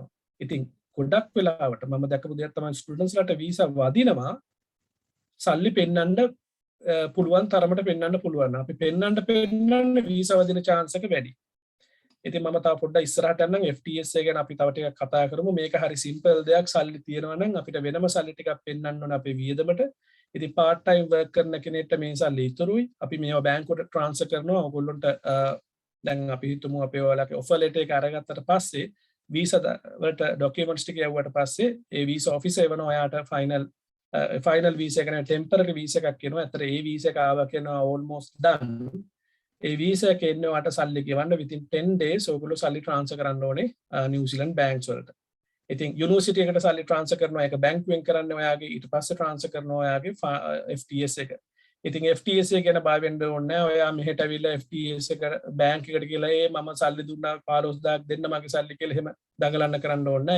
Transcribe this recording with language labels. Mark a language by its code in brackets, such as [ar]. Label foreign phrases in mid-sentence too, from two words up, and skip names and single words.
[si] ඉතින් ගොඩක් වෙලාවට මම දැකපු දෙයක් තමයි ස්ටුඩන්ට්ස් ලට වීසා වදිනවා සල්ලි පෙන්නන්න පුළුවන් තරමට පෙන්නන්න පුළුවන්. අපි පෙන්නන්න වීසා වදින chance එක වැඩි. ඉතින් මම තව පොඩ්ඩක් ඉස්සරහට යන්නම් FTS එක ගැන අපි තව ටිකක් කතා කරමු. මේක හරි සිම්පල් දෙයක් සල්ලි තියෙනවා නම් අපිට වෙනම සල්ලි ටිකක් පෙන්නන්න ඕන අපේ වියදමට. ඉතින් [en] part time work [si] කරන කෙනෙක්ට මේ සල්ලි ඉතුරුයි. අපි මේවා බැංකුවට transfer කරනවා. ඔයගොල්ලන්ට දැන් අපි හිතමු අපේ ඔයාලගේ [en] offer letter [si] එක අරගත්තට පස්සේ වීසා වලට ඩොකියුමන්ට්ස් ටික යවුවට පස්සේ ඒ වීසා ඔෆිසර් එවනවා ඔයාට [en] final visa [si] එක නේ [en] temporary visa [si] එකක් කියනවා. අතට ඒ වීසා එක ආවා කියනවා [en] almost done. [si] ඒ වීසා එක එන්නේ ඔයාට සල්ලි ගෙවන්න [en] within 10 days [si] ඔයගොල්ලෝ සල්ලි ට්‍රාන්ස්ෆර් කරන්න ඕනේ නිව්සීලන්ත බැංක්ස් වලට. ඉතින් යුනිවර්සිටි එකට සල්ලි ට්‍රාන්ස්ෆර් කරනවා ඒක බැංකුවෙන් කරන්නේ ඔයාගේ ඊට පස්සේ ට්‍රාන්ස්ෆර් කරනවා ඔයාගේ FTS එක. ඉතින් FTS එක ගැන බය වෙන්න ඕනේ නැහැ. ඔයා මෙහෙට ඇවිල්ලා FTS එක බැංක් එකට ගිහලා මම සල්ලි දුන්නා 15000ක් දෙන්න මගේ සල්ලි කියලා එහෙම දඟලන්න කරන්න ඕනේ නැහැ.